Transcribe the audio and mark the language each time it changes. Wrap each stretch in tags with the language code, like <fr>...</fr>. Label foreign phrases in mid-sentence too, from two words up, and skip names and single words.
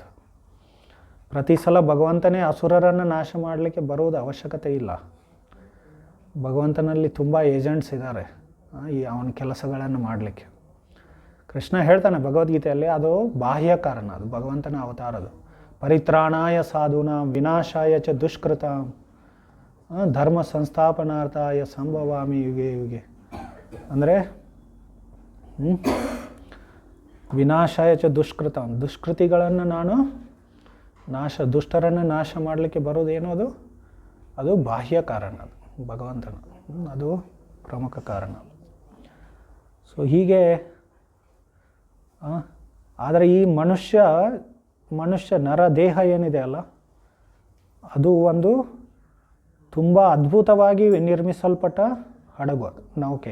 <kn>ಪ್ರತಿ ಸಲ ಭಗವಂತನೇ ಅಸುರರನ್ನು ನಾಶ ಮಾಡಲಿಕ್ಕೆ ಬರುವುದು ಅವಶ್ಯಕತೆ ಇಲ್ಲ. ಭಗವಂತನಲ್ಲಿ ತುಂಬ ಏಜೆಂಟ್ಸ್ ಇದ್ದಾರೆ ಈ ಅವನ ಕೆಲಸಗಳನ್ನು ಮಾಡಲಿಕ್ಕೆ. ಕೃಷ್ಣ ಹೇಳ್ತಾನೆ ಭಗವದ್ಗೀತೆಯಲ್ಲಿ, ಅದು ಬಾಹ್ಯ ಕಾರಣ, ಅದು ಭಗವಂತನ ಅವತಾರದು.</kn> <sa>ಪರಿತ್ರಾಣಾಯ ಸಾಧೂನಾಂ ವಿನಾಶಾಯ ಚ ದುಷ್ಕೃತಾಂ ಧರ್ಮ ಸಂಸ್ಥಾಪನಾರ್ಥಾಯ ಸಂಭವಾಮಿ ಯುಗೆ ಯುಗೆ. ಅಂದರೆ ವಿನಾಶಾಯ ಚ ದುಷ್ಕೃತಾಂ,</sa> <kn>ದುಷ್ಕೃತಿಗಳನ್ನು ನಾನು ದುಷ್ಟರನ್ನು ನಾಶ ಮಾಡಲಿಕ್ಕೆ ಬರೋದೇನೋ ಅದು ಬಾಹ್ಯ ಕಾರಣ, ಅದು ಭಗವಂತನ, ಅದು ಪ್ರಮುಖ ಕಾರಣ. ಸೊ ಹೀಗೆ ಆದರೆ ಈ ಮನುಷ್ಯ ನರ ದೇಹ ಏನಿದೆ ಅಲ್ಲ, ಅದು ಒಂದು ತುಂಬ ಅದ್ಭುತವಾಗಿ ನಿರ್ಮಿಸಲ್ಪಟ್ಟ ಹಡಗು, ಅದು ನೌಕೆ.</kn>